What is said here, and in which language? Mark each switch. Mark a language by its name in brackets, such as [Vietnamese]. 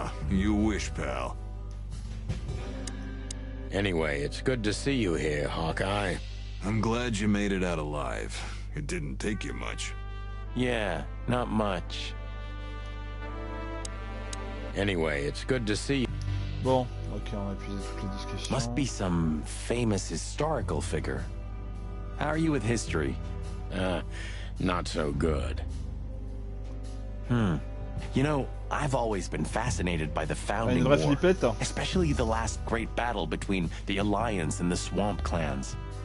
[English] You wish, pal. Anyway, it's good to see you here, Hawkeye. I'm glad you made it out alive. It didn't take you much. Yeah, not much. Anyway, it's good to see you. [French] Bon, ok, on a épuisé toutes les discussions. [English] Must be some famous historical figure. How are you with history? Not so good. You know, I've always been fascinated by the Founding War, especially the last great battle between the Alliance and the Swamp Clans.